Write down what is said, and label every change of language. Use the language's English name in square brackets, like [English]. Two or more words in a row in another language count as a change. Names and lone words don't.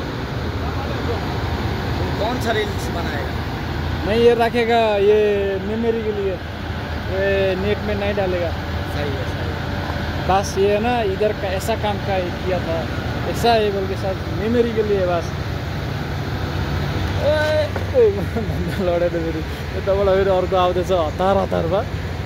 [Hindi] कौन सा रील्स बनाएगा? नहीं, ये रखेगा, ये मेमोरी के लिए, ये नेट में नहीं डालेगा। सही है, सही है। बस ये है ना, इधर का ऐसा काम का किया था, ऐसा है बोल के साथ मेमोरी के लिए बस। [Nepali] लडे फेरि यताबाट फेरि अर्को आउँदैछ हतार हतारमा।